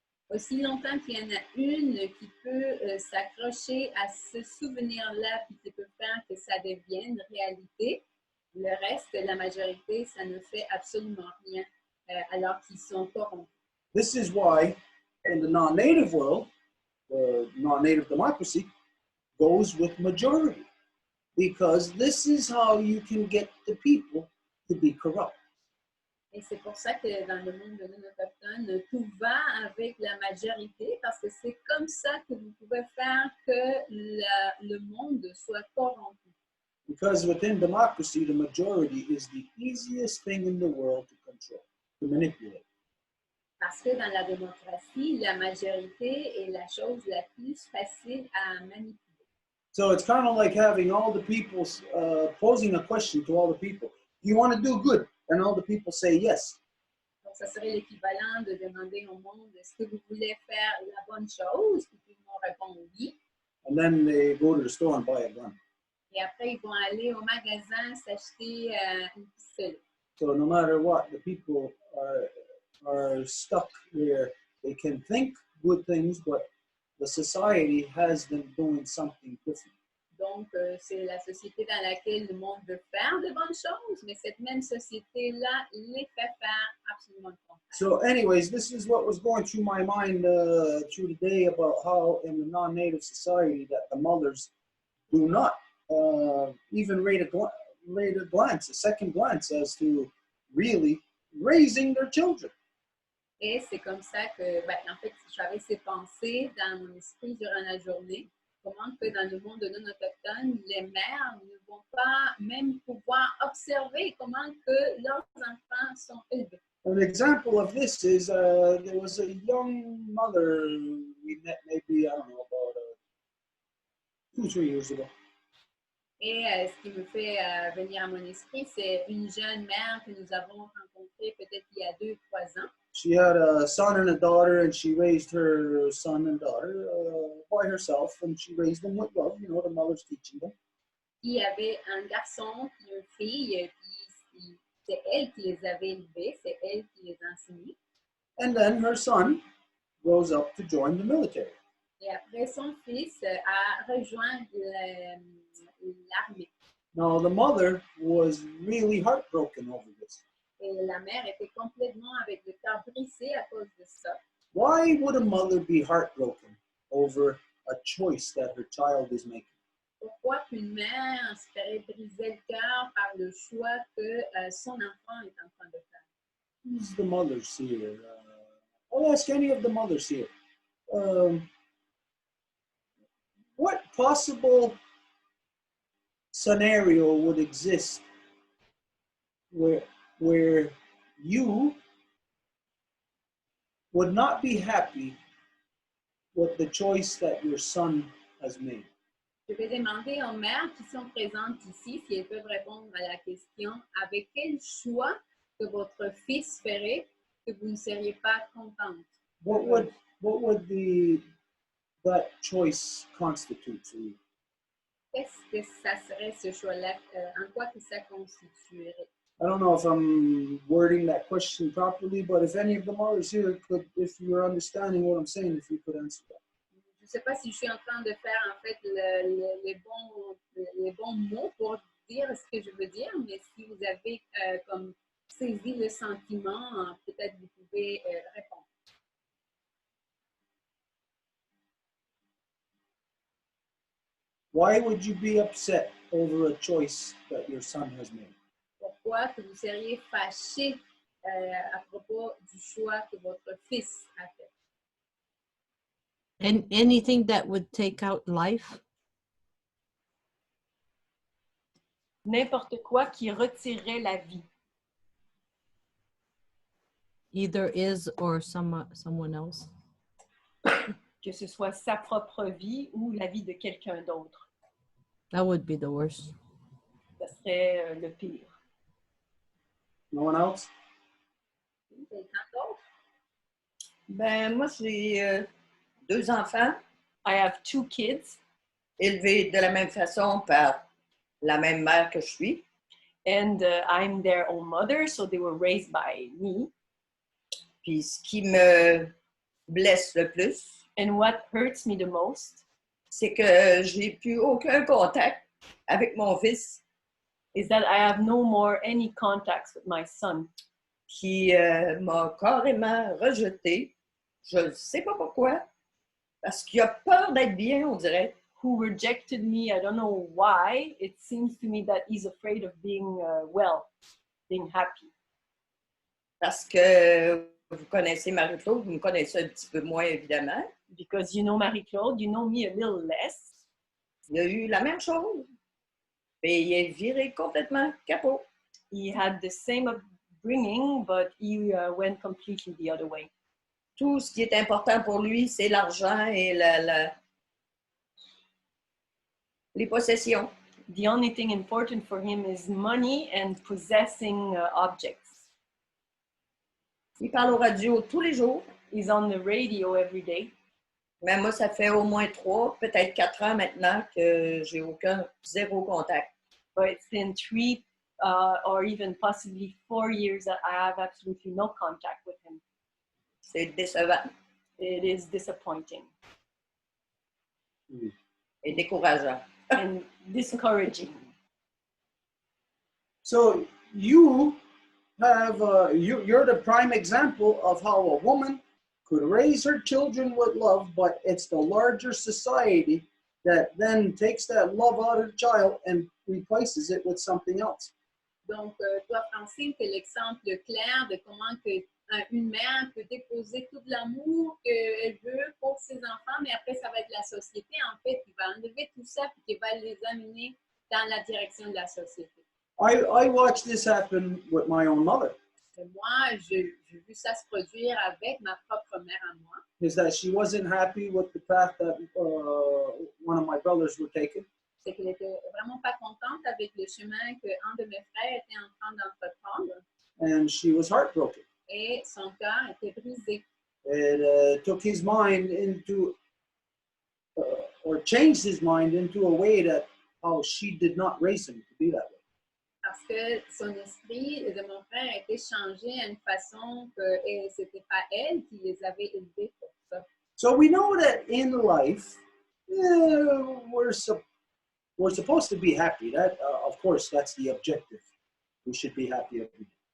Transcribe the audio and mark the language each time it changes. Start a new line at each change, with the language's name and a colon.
French: aussi longtemps qu'il y en a une qui peut s'accrocher à ce souvenir-là, puis qui peut faire que ça devienne réalité, le reste, la majorité, ça ne fait absolument rien, alors qu'ils sont corrompus.
English: This is why in the non-native world, the non-native democracy goes with majority, because this is how you can get the people to be corrupt.
French: Et c'est pour ça que dans le monde de non-autochtones, tout va avec la majorité, parce que c'est comme ça que vous pouvez faire que le monde soit corrompu.
English: Because within democracy, the majority is the easiest thing in the world to control, to manipulate.
French: Parce que dans la démocratie, la majorité est la chose la plus facile à manipuler.
English: So it's kind of like having all the people posing a question to all the people. Do you want to do good? And all the people say yes.
French: Donc, ça serait l'équivalent de demander au monde, est-ce que vous voulez faire la bonne chose? Puis tout le monde répond oui.
English: And then they go to the store and buy a gun.
French: Et après, ils vont aller au magasin s'acheter une pistolet.
English: So no matter what, the people are stuck where they can think good things, but the society has them doing something different.
French: Donc, c'est la société dans laquelle le monde veut faire de bonnes choses, mais cette même société-là les fait faire absolument le contraire.
English: So anyways, this is what was going through my mind through the day about how in the non-native society that the mothers do not even rate a glance, a second glance as to really raising their children.
French: Et c'est comme ça que, en fait, j'avais ces pensées dans mon esprit durant la journée. Comment que dans le monde non-autochtone, les mères ne vont pas même pouvoir observer comment que leurs enfants sont élevés.
English: An example of this is there was a young mother we met maybe, I don't know, about 2-3 years ago.
French: Et ce qui me fait venir à mon esprit, c'est une jeune mère que nous avons rencontrée peut-être il y a 2-3 ans.
English: She had a son and a daughter, and she raised her son and daughter by herself, and she raised them with love. You know, the mother's teaching them.
French: Il y avait un garçon et une fille, puis c'est elle qui les avait élevés, c'est elle qui les enseignait.
English: And then her son grows up to join the military.
French: Et après, son fils a rejoint l'armée.
English: Now, the mother was really heartbroken over this.
French: Et la mère était complètement avec le cœur brisé à cause de ça.
English: Why would a mother be heartbroken over a choice that her child is making?
French: Pourquoi qu'une mère se ferait briser le cœur par le choix que son enfant est en train de faire?
English: Who's the mothers here? I'll ask any of the mothers here. What possible scenario would exist where you would not be happy with the choice that your son has made?
French: Je vais demander aux mères qui sont présentes ici si elles peuvent répondre à la question avec quel choix que votre fils ferait que vous ne seriez pas contente?
English: What would that choice constitute to you?
French: Qu'est-ce que ça serait ce choix-là? En quoi que ça constituerait?
English: I don't know if I'm wording that question properly, but if any of the mothers here could, if you're understanding what I'm saying, if you could answer that.
French: Je ne sais pas si je suis en train de faire en fait les bons mots pour dire ce que je veux dire, mais si vous avez comme saisi le sentiment, peut-être vous pouvez répondre.
English: Why would you be upset over a choice that your son has made?
French: Pourquoi que vous seriez fâché à propos du choix que votre fils a fait?
English: And anything that would take out life?
French: N'importe quoi qui retirerait la vie.
English: Either is or someone else.
French: Que ce soit sa propre vie ou la vie de quelqu'un d'autre.
English: That would be the worst.
French: Ça serait le pire.
English: No one else?
French: Quelqu'un d'autre? Ben, moi, j'ai 2 enfants
English: I have 2 kids
French: élevés de la même façon par la même mère que je suis.
English: and I'm their own mother, so they were raised by me.
French: Puis ce qui me blesse le plus,
English: And what hurts me the most
French: c'est que j'ai plus aucun contact avec mon fils
English: is that I have no more any contacts with my son,
French: qui m'a carrément rejeté. Je ne sais pas pourquoi, parce qu'il a peur d'être bien, on dirait.
English: who rejected me. I don't know why. It seems to me that he's afraid of being well, being happy.
French: Parce que vous connaissez Marie-Claude, vous me connaissez un petit peu moins, évidemment.
English: Because you know Marie-Claude, you know me a little less.
French: Il a eu la même chose. Et il est viré complètement capot.
English: He had the same upbringing, but he went completely the other way.
French: Tout ce qui est important pour lui, c'est l'argent et les possessions.
English: The only thing important for him is money and possessing objects.
French: Il parle au radio tous les jours.
English: He's on the radio every day.
French: Mais moi, ça fait au moins 3, peut-être 4 ans maintenant que j'ai zéro contact.
English: But it's been 3 or even possibly 4 years that I have absolutely no contact with him.
French: C'est décevant
English: It is disappointing
French: et décourageant.
English: and discouraging. So you have you're the prime example of how a woman could raise her children with love, but it's the larger society that then takes that love out of the child and replaces it with something else.
French: Donc, toi, Francine, tu es l'exemple clair de comment que, une mère peut déposer tout l'amour qu'elle veut pour ses enfants, mais après, ça va être la société, en fait, qui va enlever tout ça et qui va les amener dans la direction de la société.
English: I watched this happen with my own mother.
French: Et moi, j'ai vu ça se produire avec ma propre mère à moi.
English: Is that she wasn't happy with the path that one of my brothers were taking.
French: C'est qu'elle n'était vraiment pas contente avec le chemin qu'un de mes frères était en train d'entreprendre.
English: And she was heartbroken.
French: Et son cœur était brisé.
English: It took his mind into, or changed his mind into a way that how she did not raise him to be that way.
French: Parce que son esprit de mon frère a été changé à une façon que ce n'était pas elle qui les avait élevés pour ça.
English: So we know that in life, we're supposed to be happy. That, of course, that's the objective. We should be happy every day.